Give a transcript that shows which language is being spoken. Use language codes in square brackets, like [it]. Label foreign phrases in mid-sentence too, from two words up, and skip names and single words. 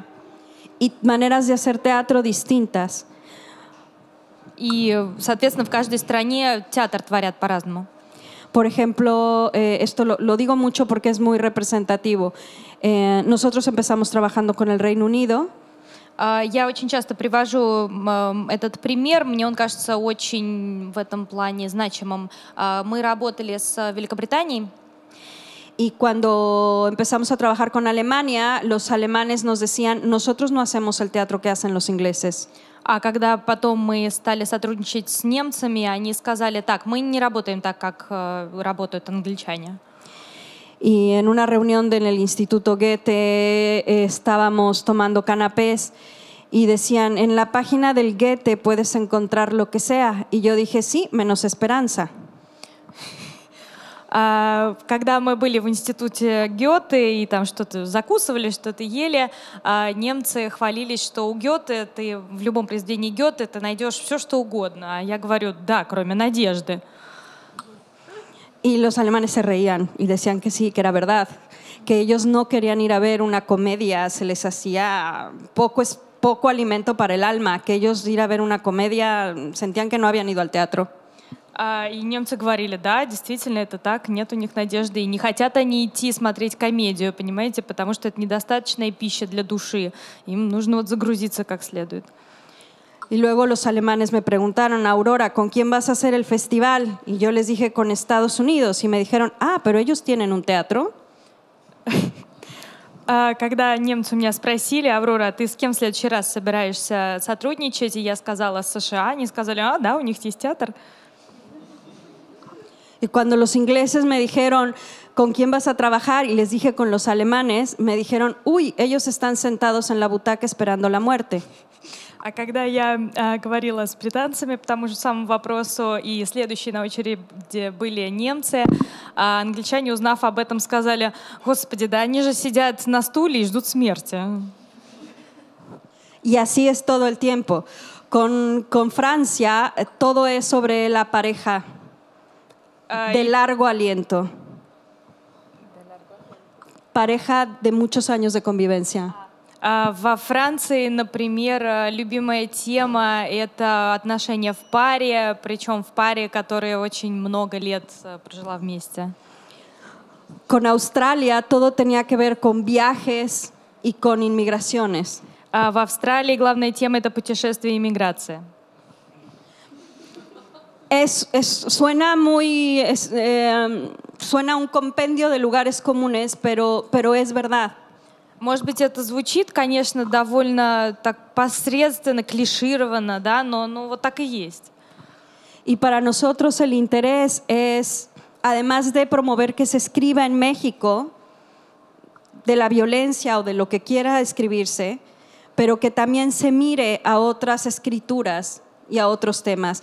[es] Y maneras de hacer teatro distintas. [ru] И, соответственно, в каждой стране театр творят по-разному. [es] Por ejemplo, esto lo digo mucho porque es muy representativo. Nosotros empezamos trabajando con el Reino Unido. [ru] Я очень часто привожу этот пример, мне он кажется очень в этом плане значимым. Мы работали с Великобританией. [es] Y cuando empezamos a trabajar con Alemania, los alemanes nos decían, nosotros no hacemos el teatro que hacen los ingleses. [ru] А когда потом мы стали сотрудничать с немцами, они сказали, так, мы не работаем так, как работают англичане. [es] Y en una reunión en el Instituto Goethe estábamos tomando canapés y decían, en la página del Goethe puedes encontrar lo que sea. Y yo dije, sí, menos esperanza. [ru] Когда мы были в институте Гёте и там что-то закусывали, что-то ели, немцы хвалились, что у Гёте, ты в любом произведении Гёте ты найдешь все, что угодно. А я говорю, да, кроме надежды. [es] Y los alemanes se reían y decían que sí, que era verdad, que ellos no querían ir a ver una comedia, se les hacía poco poco alimento para el alma, que ellos ir a ver una comedia sentían que no habían ido al teatro. [ru] И немцы говорили, да, действительно это так, нет у них надежды, и не хотят они идти смотреть комедию, понимаете, потому что это недостаточная пища для души, им нужно вот загрузиться как следует. [es] Y luego los alemanes me preguntaron, Aurora, ¿con quién vas a hacer el festival? Y yo les dije, con Estados Unidos. Y me dijeron, pero ellos tienen un teatro. [ru] Когда немцы меня спросили, Аврора, ты с кем в следующий раз собираешься сотрудничать, и я сказала США, они сказали, да, у них есть театр. [es] Y cuando los ingleses me dijeron, ¿con quién vas a trabajar? Y les dije, con los alemanes, me dijeron, uy, ellos están sentados en la butaca esperando la muerte. [ru] А когда я говорила с британцами по тому же самому вопросу, и следующие на очереди были немцы, англичане, узнав об этом, сказали, господи, да они же сидят на стуле и ждут смерти. [es] Y así es todo el tiempo. Con Francia, todo es sobre la pareja de largo aliento. Pareja de muchos años de convivencia. [ru] Во Франции, например, любимая тема — это отношения в паре, причем в паре, которая очень много лет прожила вместе. [es] Con Australia todo tenía que ver con viajes y con inmigraciones. [ru] В Австралии главная тема — это путешествие и миграция. [es] Suena un compendio de lugares comunes, pero es verdad. [ru] Может быть, это звучит, конечно, довольно так посредственно, клишированно, да, но вот так и есть. [es] Y para nosotros el interés es, además de promover que se escriba en México de la violencia o de lo que quiera escribirse, pero que también se mire a otras escrituras y a otros temas.